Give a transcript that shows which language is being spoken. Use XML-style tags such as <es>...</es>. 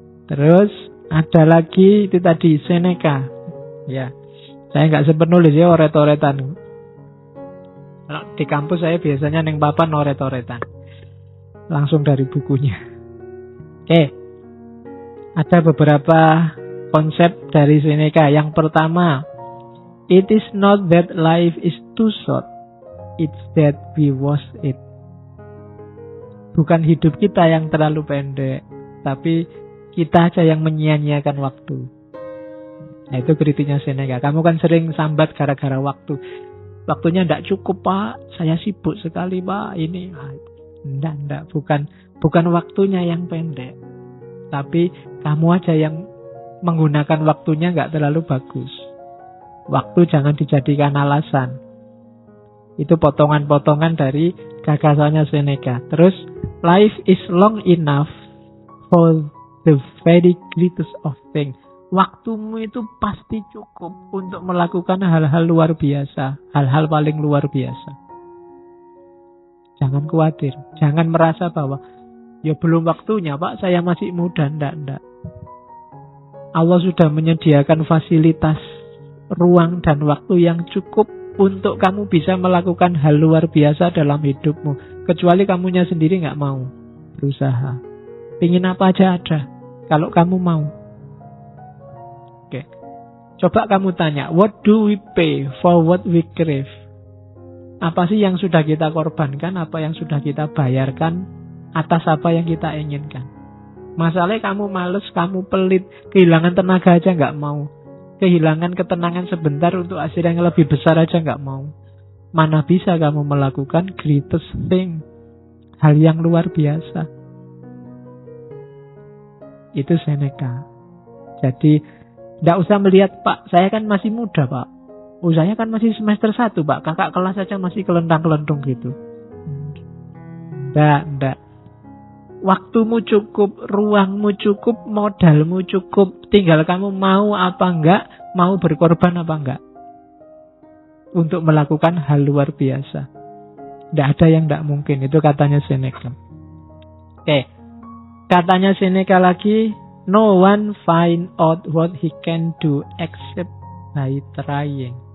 <id>Terus ada lagi itu tadi Seneca. Ya, saya nggak sempat nulis ya oret-oretan. Di kampus saya biasanya neng papan oret-oretan. Langsung dari bukunya. Oke, ada beberapa konsep dari Seneca.</id> <en>Yang pertama, it is not that life is too short, it's that we waste it.</en> <id>Bukan hidup kita yang terlalu pendek, tapi kita aja yang menyia-nyiakan waktu. Nah itu kritiknya Seneca. Kamu kan sering sambat gara-gara waktu. Waktunya tidak cukup Pak, saya sibuk sekali Pak. Ini, enggak, bukan waktunya yang pendek, tapi kamu aja yang menggunakan waktunya nggak terlalu bagus. Waktu jangan dijadikan alasan. Itu potongan-potongan dari gagasannya Seneca. Terus,</id> <en>life is long enough for the very greatest of things.</en> <id>Waktumu itu pasti cukup untuk melakukan hal-hal luar biasa. Hal-hal paling luar biasa. Jangan khawatir. Jangan merasa bahwa ya belum waktunya Pak, saya masih muda. Enggak. Allah sudah menyediakan fasilitas, ruang dan waktu yang cukup untuk kamu bisa melakukan hal luar biasa dalam hidupmu. Kecuali kamunya sendiri nggak mau berusaha. Pingin apa aja ada, kalau kamu mau. Oke. Coba kamu tanya,</id> <en>what do we pay for what we crave?</en> <id>Apa sih yang sudah kita korbankan, apa yang sudah kita bayarkan atas apa yang kita inginkan? Masalahnya kamu males, kamu pelit, kehilangan tenaga aja nggak mau. Kehilangan ketenangan sebentar untuk hasil yang lebih besar aja nggak mau. Mana bisa kamu melakukan</id> <en>greatest thing,</en> <id>hal yang luar biasa. Itu Seneca. Jadi tidak usah melihat, Pak, saya kan masih muda, Pak. Saya kan masih semester 1, Pak. Kakak kelas saja masih kelentang-kelentung gitu. Tidak. Waktumu cukup, ruangmu cukup, modalmu cukup. Tinggal kamu mau apa enggak, mau berkorban apa enggak. Untuk melakukan hal luar biasa. Tidak ada yang tidak mungkin. Itu katanya Seneca. Oke. Katanya Seneca lagi,</id> <en>no one find out what he can do except by trying.</en>